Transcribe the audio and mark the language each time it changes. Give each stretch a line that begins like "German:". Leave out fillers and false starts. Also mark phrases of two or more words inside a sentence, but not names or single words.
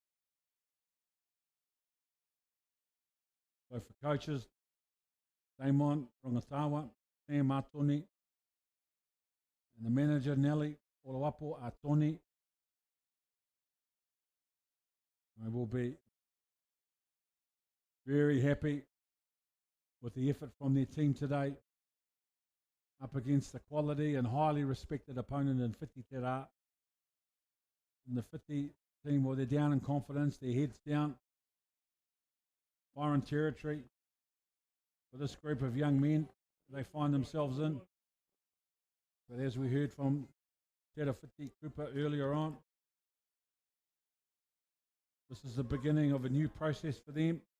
English: So for coaches, Damon Rangatawa, Sam Atoni, and the manager Nelly Oloapo Atoni. I will be very happy with the effort from their team today, up against the quality and highly respected opponent in Whiti te rā. And the Whiti team, well, they're down in confidence, their heads down, foreign territory for this group of young men they find themselves in. But as we heard from Te Whiti Cooper earlier on, this is the beginning of a new process for them.